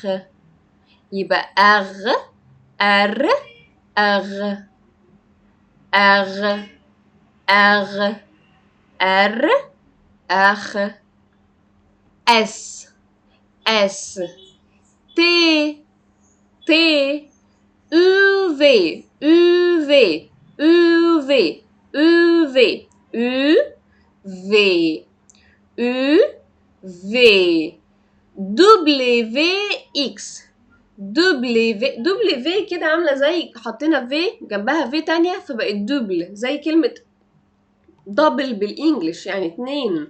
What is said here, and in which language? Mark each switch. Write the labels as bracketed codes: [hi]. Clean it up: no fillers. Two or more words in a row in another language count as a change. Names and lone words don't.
[en] يبقى أغ أر أغ أغ أغ أر أخ. أس أس تي تي. U V U V U V U V U V U V W X W [ar] كده عاملة زي حطينا في جنبها في تانية فبقت دبل، زي كلمة دبل بالإنجلش، يعني اتنين.